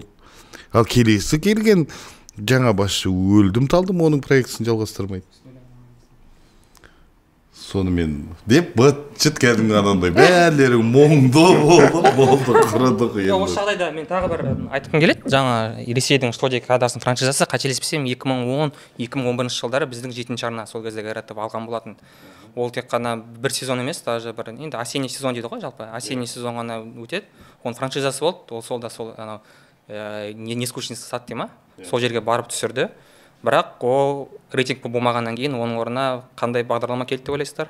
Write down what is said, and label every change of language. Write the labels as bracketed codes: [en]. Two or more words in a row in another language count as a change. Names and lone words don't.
[kk] Ал келесі келген жаңа басшы өлдім талдым, оның проектісін жалғастырмайды. Сонымен деп быт-шыт кәдімгі адамдай бәлері мұңды болды, құрыдық енді. Осы жағдайда мен тағы бір айтқым келеді. Жаңа Ресейдің «Что, где, когда»сының франшизасы, қателеспесем 2010-2011 жылдары біздің 7-ші арна сол кезде қайратып алған болатын. Ол тек қана бір сезон емес, даже бір енді [ru] осенний сезон [kk] дейді ғой, жалпы [ru] осенний сезон [kk] ғана өтеді. Оның франшизасы болды. Ол сол да сол анау «Нескучный сад» дей ма? Сол жерге барып түсірді. Бірақ ол рейтинг болмағаннан кейін оның орнына қандай бағдарлама келді деп ойлайсыздар?